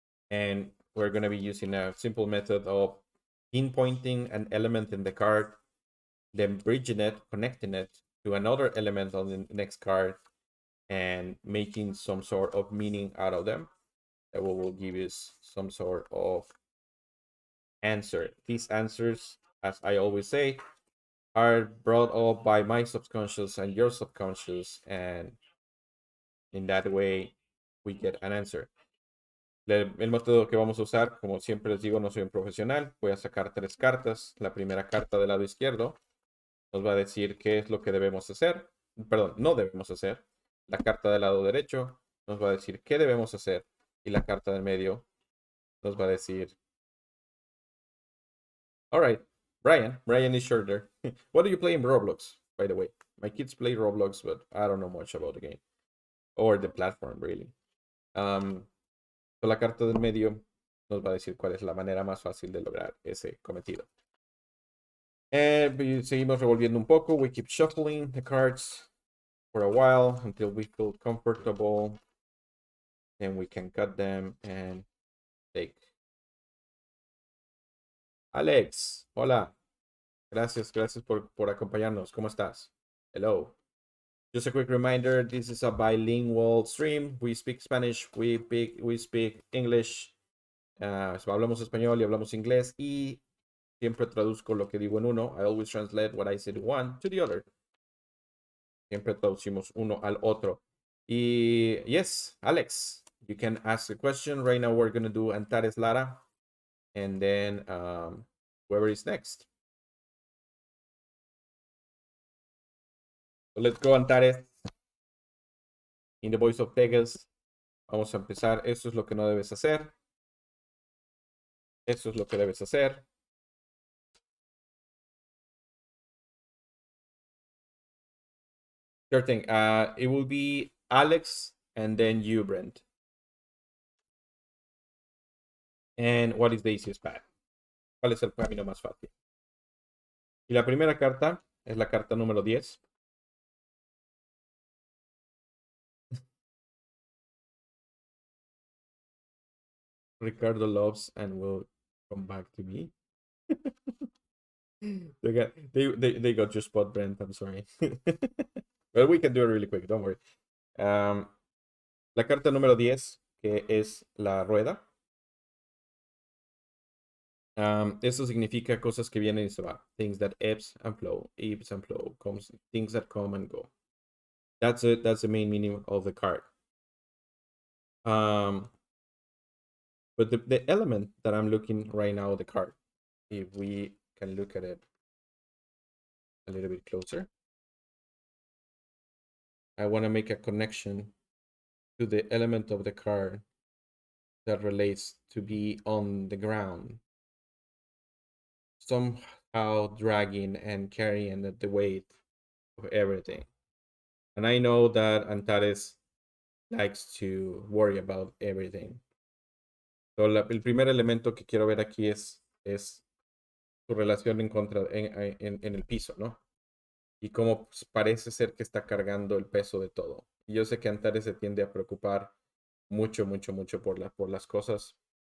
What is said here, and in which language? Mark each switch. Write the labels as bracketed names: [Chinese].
[English] And we're gonna be using a simple method of pinpointing an element in the card, then bridging it, connecting it to another element on the next card, and making some sort of meaning out of them that will give us some sort of answer. These answers, as I always say, are brought up by my subconscious and your subconscious, and in that way we get an answer. [Spanish] El método que vamos a usar, como siempre les digo, no soy un profesional. Voy a sacar 3 cartas. La primera carta del lado izquierdo nos va a decir qué es lo que debemos hacer. Perdón, no debemos hacer. La carta del lado derecho nos va a decir qué debemos hacer. Y la carta del medio nos va a decir, [English] all right, Brian. Brian is shorter. What do you play in Roblox, by the way? My kids play Roblox, but I don't know much about the game. Or the platform, really. [Spanish] Um, so la carta del medio nos va a decir cuál es la manera más fácil de lograr ese cometido. Seguimos revolviendo un poco. [English] We keep shuffling the cards for a while until we feel comfortable. And we can cut them and take. [Spanish] Alex, hola. Gracias por acompañarnos. ¿Cómo estás? [English] Hello. Just a quick reminder, this is a bilingual stream. We speak Spanish, we speak English. [Spanish] Hablamos español y hablamos inglés. Y siempre traduzco lo que digo en uno. [English] I always translate what I said in one to the other. [Spanish] Siempre traducimos uno al otro. [English] Y yes, Alex, you can ask a question. Right now we're going to do Antares Lara. And then whoever is next. So let's go, Antares. In the voice of Vegas. [Spanish] Vamos a empezar. Eso es lo que no debes hacer. Eso es lo que debes hacer. [English] Sure thing. It will be Alex and then you, Brent. And what is the easiest path? [Spanish] ¿Cuál es el camino más fácil? Y la primera carta es la carta número 10. [English] Ricardo loves and will come back to me. They got your spot, Brent. I'm sorry. Well, we can do it really quick. Don't worry. [Spanish] La carta número 10, que es la rueda. Eso significa cosas que vienen y se van. [English] Things that ebbs and flow, things that come and go. That's it. That's the main meaning of the card. But the element that I'm looking right now, the card, if we can look at it a little bit closer, I want to make a connection to the element of the card that relates to be on the ground, somehow dragging and carrying the weight of everything. And I know that Antares likes to worry about everything. [Spanish] So el primer elemento que quiero ver aquí es su relación en el piso, ¿no? Y cómo parece ser que está cargando el peso de todo. Y yo sé que Antares se tiende a preocupar mucho, mucho, mucho por las cosas.